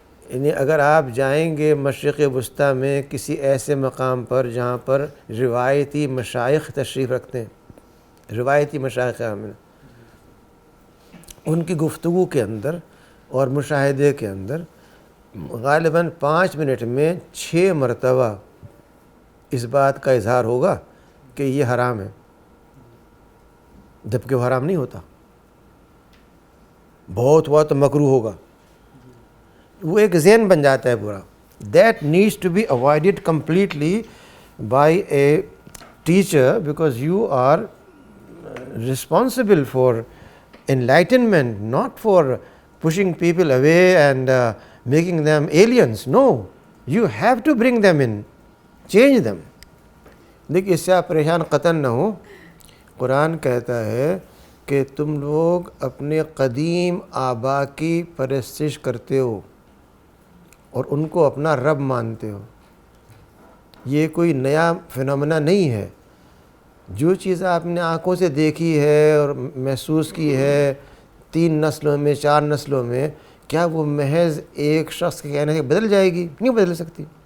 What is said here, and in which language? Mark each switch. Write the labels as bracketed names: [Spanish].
[Urdu] یعنی اگر آپ جائیں گے مشرق وسطیٰ میں کسی ایسے مقام پر جہاں پر روایتی مشائخ تشریف رکھتے ہیں، روایتی مشائخ عامل، ان کی گفتگو کے اندر اور مشاہدے کے اندر غالباً 5 منٹ میں 6 مرتبہ اس بات کا اظہار ہوگا کہ یہ حرام ہے، جبکہ وہ حرام نہیں ہوتا. بہت ہوا تو مکروہ ہوگا. وہ ایک ذہن بن جاتا ہے پورا. [English] That needs to be avoided completely by a teacher because you are responsible for enlightenment, not for pushing people away and making them aliens. No, you have to bring them in, change them. [Urdu] دیکھیے اس سے آپ پریشان قطعاً نہ ہو. قرآن کہتا ہے کہ تم لوگ اپنے قدیم آبا کی پرستش کرتے ہو اور ان کو اپنا رب مانتے ہو. یہ کوئی نیا فنومنا نہیں ہے. جو چیز آپ نے آنکھوں سے دیکھی ہے اور محسوس کی ہے 3 نسلوں میں 4 نسلوں میں، کیا وہ محض ایک شخص کے کہنے سے بدل جائے گی؟ نہیں بدل سکتی.